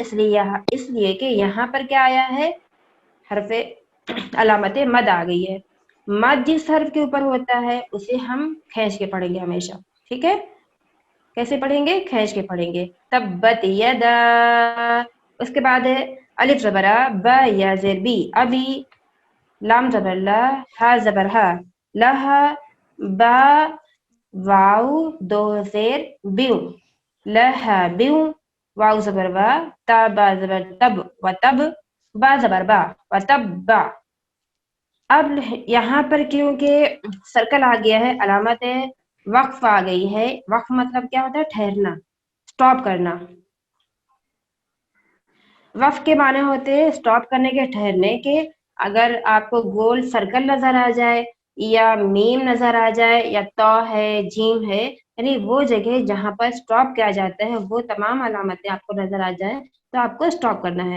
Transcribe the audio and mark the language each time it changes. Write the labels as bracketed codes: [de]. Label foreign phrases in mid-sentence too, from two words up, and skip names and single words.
[ur] اس لیے کہ یہاں پر کیا آیا ہے, حرف علامت مد آ گئی ہے. مد جس حرف کے اوپر ہوتا ہے اسے ہم کھینچ کے پڑھیں گے ہمیشہ. ٹھیک ہے, کیسے پڑھیں گے؟ کھینچ کے پڑھیں گے. [ar] تبت یدا. [ur] اس کے بعد ہے الف زبر ا, با یا زیر بی ابی, لام زبر لا, ہا زبر ہا لہا, با واو دو زیر بیو لہا بیو, واو زبر وا, تا با زبر تب و تب, با زبر با و تب با. اب یہاں پر کیونکہ سرکل آ گیا ہے, علامت وقف آ گئی ہے. وقف مطلب کیا ہوتا ہے؟ ٹھہرنا, سٹاپ کرنا. وقف کے معنی ہوتے ہیں سٹاپ کرنے کے, ٹھہرنے کے. اگر آپ کو گول سرکل نظر آ جائے, یا میم نظر آ جائے, یا تو ہے, جیم ہے, یعنی وہ جگہ جہاں پر سٹاپ کیا جاتا ہے وہ تمام علامتیں آپ کو نظر آ جائے تو آپ کو سٹاپ کرنا ہے.